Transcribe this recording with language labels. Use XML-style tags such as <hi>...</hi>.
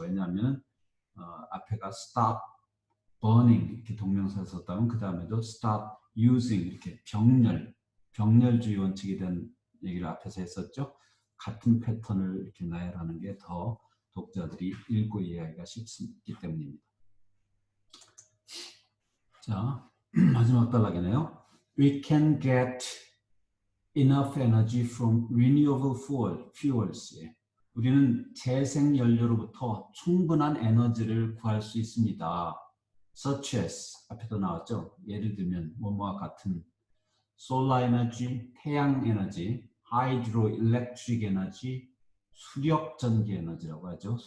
<ko>왜냐하면 앞에가</ko> <en>stop burning</en> <ko>이렇게 동명사 썼다면 그 다음에도</ko> <en>stop using</en> <ko>이렇게 병렬주의 원칙에 대한 얘기를 앞에서 했었죠. 같은 패턴을 이렇게 나열하는 게 더 독자들이 읽고 이해하기가 쉽기 때문입니다. 자, 마지막 단락이네요.</ko> <en>We can get enough energy from renewable fuels.</en> <ko>우리는 재생연료로부터 충분한 에너지를 구할 수 있습니다.</ko> <en>Such as,</en> <ko>앞에도 나왔죠. 예를 들면 뭐뭐와 같은</ko> <en>solar energy,</en> <ko>태양 에너지,</ko> <en>hydroelectric energy,</en> <ko>수력 전기 에너지라고 하죠.</ko>